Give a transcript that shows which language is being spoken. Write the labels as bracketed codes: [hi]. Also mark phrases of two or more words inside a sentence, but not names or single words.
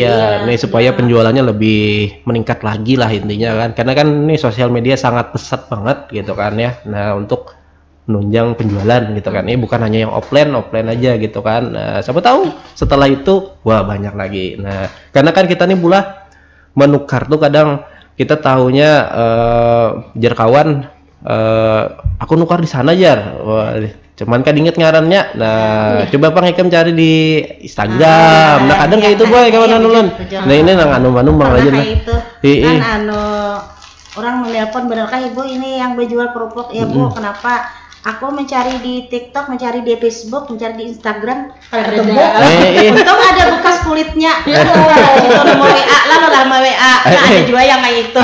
[id] Iya, nih supaya penjualannya lebih meningkat lagi lah intinya kan. Karena kan nih sosial media sangat pesat banget gitu kan ya. Nah, untuk menunjang penjualan gitu kan. Ini bukan hanya yang offline aja gitu kan. Nah, siapa tahu setelah itu wah banyak lagi. [bjn] Nah, karena kan kita nih bulah menukar tuh kadang kita tahunya jar kawan aku nukar di sana jar. Wah, cuman kan inget ngarannya. Nah, coba Bang Ikem cari di Instagram. Nah, kadang kayak itu boy kawan ulun. Nah, ini nang anu Bang aja nah. [id] Kan orang menelpon benarkah Ibu ini yang berjual kerupuk? Ya Bu, kenapa? Aku mencari di TikTok, mencari di Facebook, mencari di Instagram, untung ada bekas kulitnya. Itu nomor WA, lalu lama WA. Nah, ada juga yang kayak itu.